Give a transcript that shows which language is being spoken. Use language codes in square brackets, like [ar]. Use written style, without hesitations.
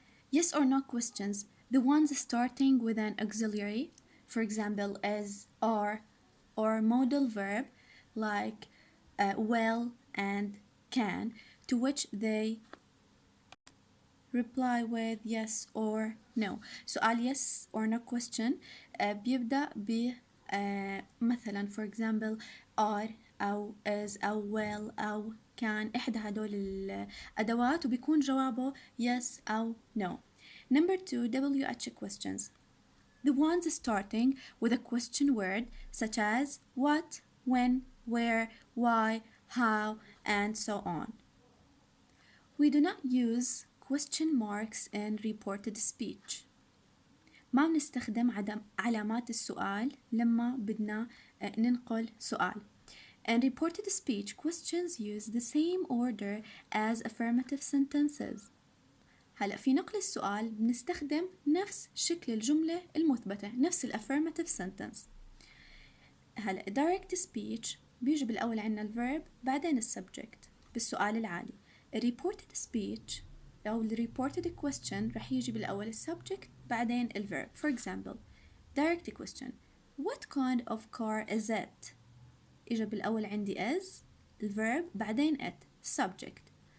[en] Yes or no questions, the ones starting with an auxiliary, for example, as are, or modal verb like will and can, to which they reply with yes or no. [ar] سؤال [en] yes or no question [ar] بيبدأ ب مثلا [en] for example [ar] are أو is أو will أو can إحدى هدول الأدوات وبيكون جوابه yes أو no. [en] Number 2, WH questions. The ones starting with a question word such as what, when, where, why, how, and so on. We do not use question marks in reported speech. [ar] ما بنستخدم علامات السؤال لما بدنا ننقل سؤال. [en] In reported speech, questions use the same order as affirmative sentences. [ar] هلأ في نقل السؤال بنستخدم نفس شكل الجملة المثبتة، نفس [en] affirmative sentence. [ar] هلأ [en] direct speech [ar] بيجي بالأول عنا الverb بعدين subject بالسؤال العادي. [en] reported speech [ar] أو [en] reported question [ar] رح يجي بالأول subject بعدين verb. [en] For example, direct question. What kind of car is it? [ar] إجا بالأول عندي is verb بعدين it subject.